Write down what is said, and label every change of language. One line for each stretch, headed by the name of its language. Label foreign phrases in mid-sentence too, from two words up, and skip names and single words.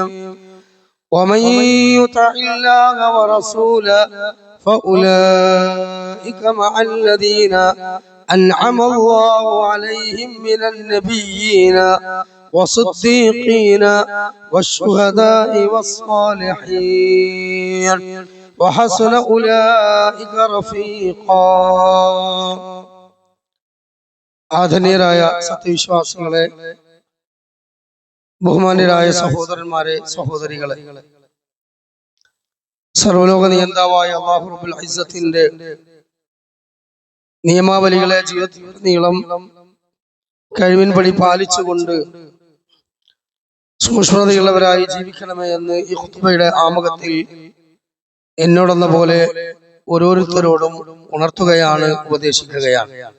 Arabic: ومن يطع الله ورسوله فأولئك مع الذين أنعم الله عليهم من النبيين والصديقين والشهداء والصالحين وحسن أولئك رفيقا.
Malayalam: ആദരണീയരായ സത്യവിശ്വാസികളെ, ബഹുമാന്യരായ സഹോദരന്മാരെ, സഹോദരികളെ, സർവ്വലോക നിയന്താവായ അല്ലാഹു റബ്ബുൽ ഇസ്സത്തിന്റെ നിയമാവലികളെ ജീവിതത്തിലുടനീളം കഴിവിൻപടി പാലിച്ചുകൊണ്ട് സൂക്ഷ്മതയുള്ളവരായി ജീവിക്കണമേ എന്ന് ഈ ഖുത്ബയുടെ ആമുഖത്തിൽ എന്നോടെന്ന പോലെ ഓരോരുത്തരോടും ഉണർത്തുകയാണ്, ഉപദേശിക്കുകയാണ്.